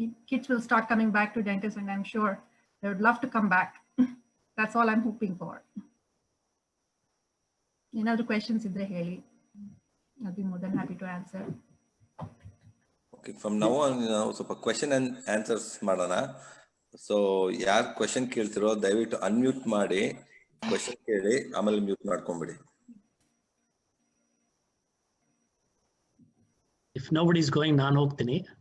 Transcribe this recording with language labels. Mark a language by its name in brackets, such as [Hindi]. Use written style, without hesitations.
[English] Kids will start coming back to dentists, and I'm sure they would love to come back. That's all I'm hoping for. Any questions [Kannada] idre heli, [English] I'll be more than happy to answer. Okay, from now on, [Kannada] ಸ್ವಲ್ಪ [English] question and answers [Kannada] ಮಾಡೋಣ. So ಯಾರು question ಕೇಳ್ತಿರೋ ದಯವಿಟ್ಟು unmute ಮಾಡಿ question ಕೇಳಿ, ಆಮೇಲೆ mute ಮಾಡ್ಕೊಂಬಿಡಿ. [English] If nobody's going, [Kannada] ನಾನು ಹೋಗ್ತೀನಿ.